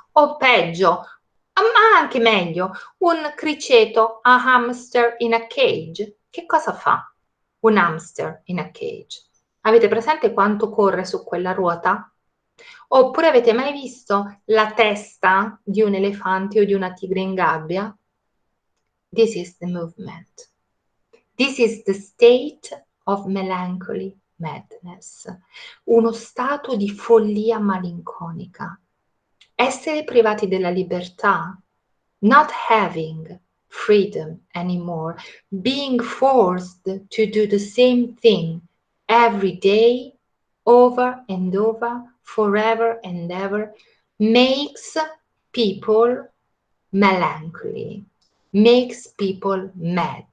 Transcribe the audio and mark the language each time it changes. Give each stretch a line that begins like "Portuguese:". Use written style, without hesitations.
Italian: O peggio, ma anche meglio, un criceto,
English: a hamster in a cage.
Italian: Che cosa fa un
English: hamster in a cage?
Italian: Avete presente quanto corre su quella ruota? Oppure avete mai visto la testa di un elefante o di una tigre in gabbia?
English: This is the movement. This is the state of melancholy madness.
Italian: Uno stato di follia malinconica. Essere privati della libertà,
English: not having freedom anymore, being forced to do the same thing every day, over and over, forever and ever, makes people melancholy, makes people mad.